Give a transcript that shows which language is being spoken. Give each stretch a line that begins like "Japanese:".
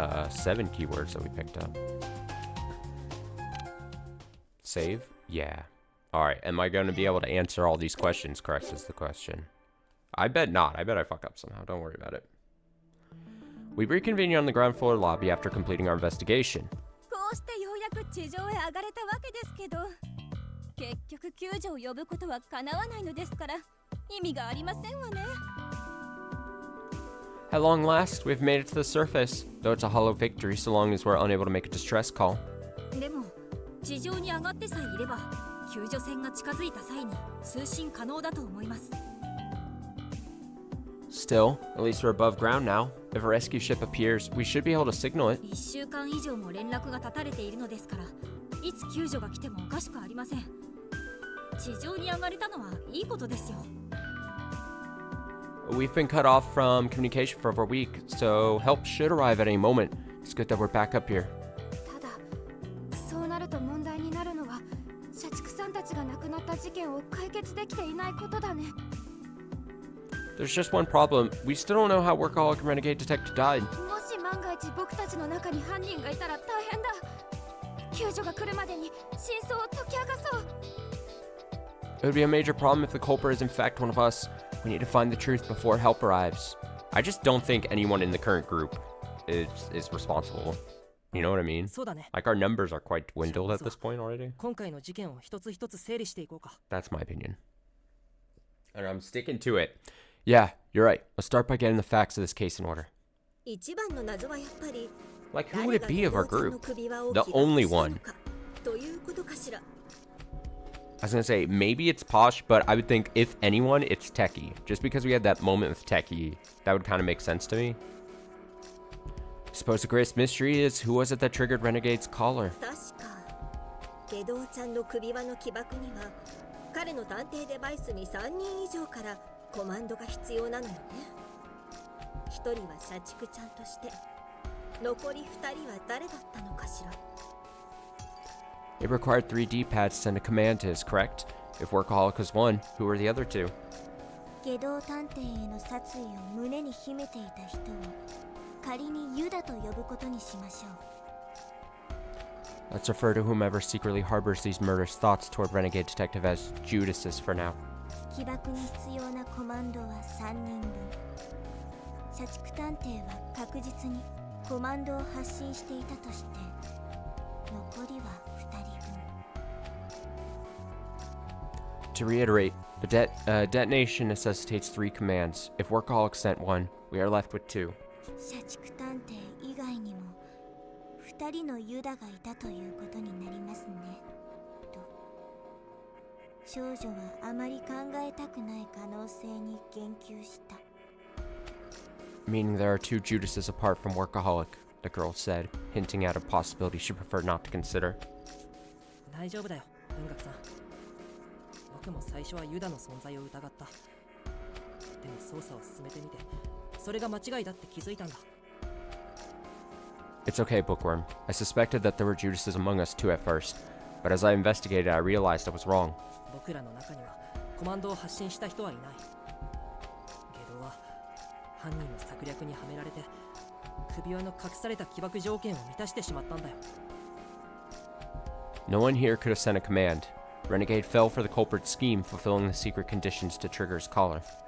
English: 7 keywords that we picked up. Save? Yeah. Alright, am I going to be able to answer all these questions correct is the question. I bet not. I bet I fuck up somehow. Don't worry about it. We reconvene on the ground floor lobby after completing our investigation.
Japanese: こうしてようやく地上へ上がれたわけですけど結局救助を呼ぶことは叶わないのですから意味がありませんわね
English: At long last, we've made it to the surface, though it's a hollow victory so long as we're unable to make a distress call.
Japanese: でも地上に上がってさえいれば救助船が近づいた際に通信可能だと思います
English: Still, at least we're above ground now. If a rescue ship appears, we should be able to signal it.
Japanese: 1週間以上も連絡が絶たれているのですからいつ救助が来てもおかしくありません地上に上がれたのはいいことですよ
English: We've been cut off from communication for over a week, so help should arrive at any moment. It's good that we're back up here.
Japanese: ただ、そうなると問題になるのは社畜さんたちが亡くなった事件を解決できていないことだね。
English: There's just one problem. We still don't know how Workaholic Renegade Detective died.
Japanese: もし万が一僕たちの中に犯人がいたら大変だ。救助が来るまでに真相を解き明かそう。
English: It would be a major problem if the culprit is in fact one of us. We need to find the truth before help arrives. I just don't think anyone in the current group is responsible. You know what I mean?
Japanese: そうだね。
English: Like, our numbers are quite dwindled at this point already.
Japanese: 今回の事件を一つ一つ整理していこうか。
English: That's my opinion. And I'm sticking to it. Yeah, you're right. Let's start by getting the facts of this case in order.
Japanese: 一番の謎はやっぱり
English: Like, who would it be of our group? The only one.
Japanese: ということかしら。
English: I was gonna say, maybe it's Posh, but I would think, if anyone, it's Techie. Just because we had that moment with Techie, that would kind of make sense to me. Suppose the greatest mystery is, who was it that triggered Renegade's collar?
Japanese: 確か下道ちゃんの首輪の起爆には彼の探偵デバイスに3人以上からコマンドが必要なのよね。 1人は社畜ちゃんとして残り2人は誰だったのかしら。
English: It required 3 D-pads to send a command to his, correct? If Workaholic was one, who were the other two?
Japanese: 下道探偵への殺意を胸に秘めていた人を仮にユダと呼ぶことにしましょう。
English: Let's refer to whomever secretly harbors these murderous thoughts toward Renegade Detective as Judases for now.
Japanese: 起爆に必要なコマンドは3人分。社畜探偵は確実にコマンドを発信していたとして残りは2人分。
English: To reiterate, the detonation necessitates 3 commands. If Workaholic sent 1, we are left with 2.
Japanese: 社畜探偵以外にも2人のユダがいたということになりますね。と少女はあまり考えたくない可能性に言及した。
English: Meaning there are 2 Judases apart from Workaholic, the girl said, hinting at a possibility she preferred not to consider.
Japanese: 大丈夫だよ、文学さん。僕も最初はユダの存在を疑った。でも捜査を進めてみて、それが間違いだって気づいたんだ。
English: It's okay, Bookworm. I suspected that there were Judases among us too at first, but as I investigated, I realized I was wrong.
Japanese: 僕らの中にはコマンドを発信した人はいない。ゲドは犯人の策略にはめられて首輪の隠された起爆条件を満たしてしまったんだよ。
English: No one here could have sent a command. Renegade fell for the culprit's scheme, fulfilling the secret conditions to trigger his collar.